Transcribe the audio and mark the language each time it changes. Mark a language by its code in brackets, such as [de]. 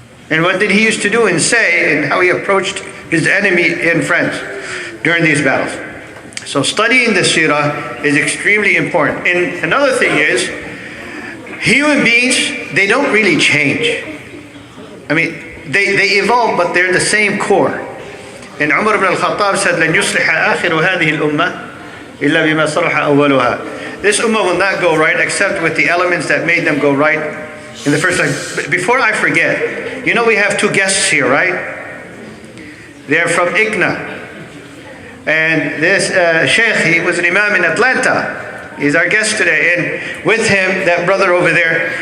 [en] And what did he used to do and say, and how he approached his enemy and friends during these battles. So studying the seerah is extremely important. And another thing is, human beings, they don't really change. I mean, they evolve, but they're the same core. And Umar ibn al-Khattab said, [ar] لَنْ يُصْلِحَ آخِرُ هَذِهِ الْأُمَّةِ إِلَّا بِمَا صَلَحَ أَوَّلُهَا. [en] This ummah will not go right except with the elements that made them go right in the first place. Before I forget, you know we have two guests here, right? They're from Ikna. And this sheikh, he was an imam in Atlanta. He's our guest today. And with him, that brother over there.